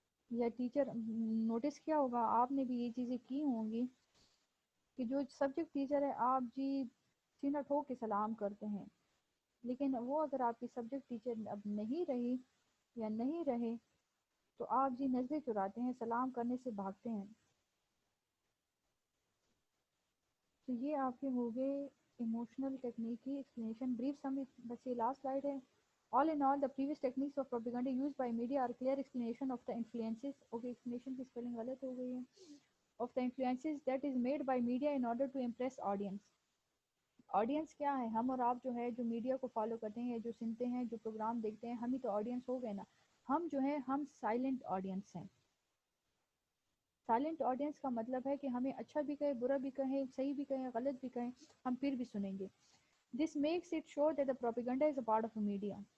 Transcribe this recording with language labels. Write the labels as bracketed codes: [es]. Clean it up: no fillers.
[ur] یا teacher notice کیا ہوگا آپ نے بھی یہ چیزیں کی ہوں گی کہ جو سبجیکٹ ٹیچر ہے آپ جی سینہ ٹھوک کے سلام کرتے ہیں، لیکن وہ اگر آپ کی سبجیکٹ ٹیچر اب نہیں رہی یا نہیں رہے تو آپ جی نظریں چراتے ہیں، سلام کرنے سے بھاگتے ہیں. تو یہ آپ کے ہو گئے ایموشنل ٹیکنیک کی ایکسپلینیشن. بریف سم، بس یہ لاسٹ سلائڈ ہے. [en] All in all, the previous techniques of propaganda used by media are clear explanation of the influences. [ur] Okay, explanation کی spelling غلط ہو گئی ہے. [en] Of the influences that is made by media in order to impress audience. [ur] Audience کیا ہے؟ ہم اور آپ جو ہے جو میڈیا کو فالو کرتے ہیں، جو سنتے ہیں، جو پروگرام دیکھتے ہیں، ہم ہی تو آڈینس ہو گئے نا. ہم جو ہیں ہم سائلنٹ آڈینس ہیں. سائلنٹ آڈینس کا مطلب ہے کہ ہمیں اچھا بھی کہے، برا بھی کہیں، صحیح بھی کہیں، غلط بھی کہیں، ہم پھر بھی سنیں گے. [en] This makes it sure that the propaganda is a part of the media.